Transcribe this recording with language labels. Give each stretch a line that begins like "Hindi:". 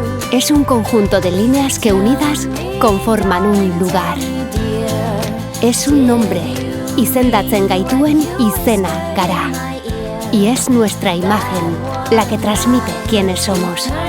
Spanish: Es un conjunto de líneas que unidas conforman un lugar. Es un nombre,
Basque: izendatzen gaituen izena gara.
Spanish: Y es nuestra imagen la que transmite quiénes somos.